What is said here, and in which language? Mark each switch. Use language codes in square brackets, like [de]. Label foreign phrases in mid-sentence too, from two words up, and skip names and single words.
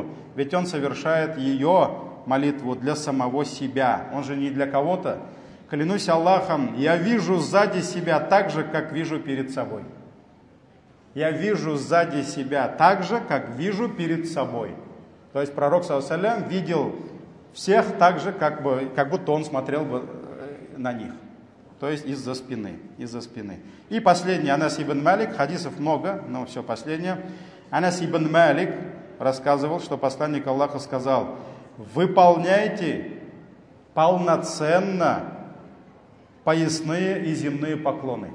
[ru] Ведь он совершает ее, молитву, для самого себя. Он же не для кого-то. Клянусь Аллахом, я вижу сзади себя так же, как вижу перед собой. Я вижу сзади себя так же, как вижу перед собой. То есть пророк, [ar] صلى الله عليه وسلم, [ru] видел всех так же, как будто он смотрел на них. То есть из-за спины. И последний, Анас ибн Малик, хадисов много, но все последнее. Анас ибн Малик рассказывал, что посланник Аллаха сказал: выполняйте полноценно поясные и земные поклоны.